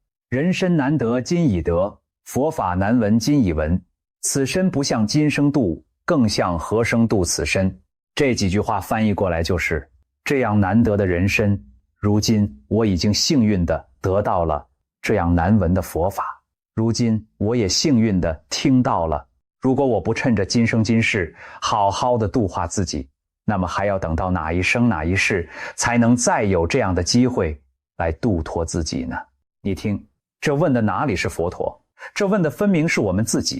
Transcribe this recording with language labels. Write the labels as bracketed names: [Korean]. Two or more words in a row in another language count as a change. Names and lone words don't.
[Chinese] 人身難得今已得，佛法難聞今已聞。此身不向今生度，更向何生度此身。這幾句話翻譯過來就是，這樣難得的人身，如今我已經幸運地得到了這樣難聞的佛法，如今我也幸運地聽到了，如果我不趁着今生今世好好地度化自己，那麼還要等到哪一生哪一世才能再有這樣的機會來度脫自己呢？你聽，這問的哪裡是佛陀？這問的分明是我們自己。